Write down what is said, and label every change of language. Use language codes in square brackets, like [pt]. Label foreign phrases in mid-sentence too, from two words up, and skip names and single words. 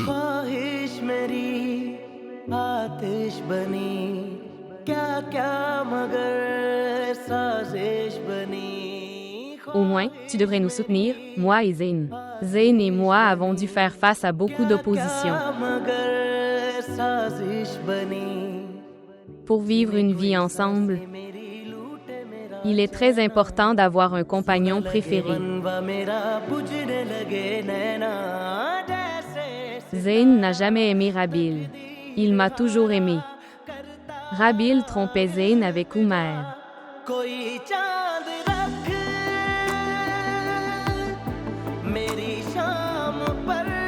[hi] ख्वाहिश मेरी आतिश बनी क्या क्या मगर साजिश बनी [fr] Au moins, tu devrais nous soutenir, moi et Zayn. Zayn et moi avons dû faire face à beaucoup d'opposition. [hi] मगर साजिश बनी [fr] Pour vivre une vie ensemble, Il est très important d'avoir un compagnon préféré. [hi] मनवा मेरा बुझने लगे नैना जैसे [fr] Zayn n'a jamais aimé Rabil. Il m'a toujours aimé. Rabil trompait Zayn avec Umair. [hi] कोई चांद रख मेरी शाम पर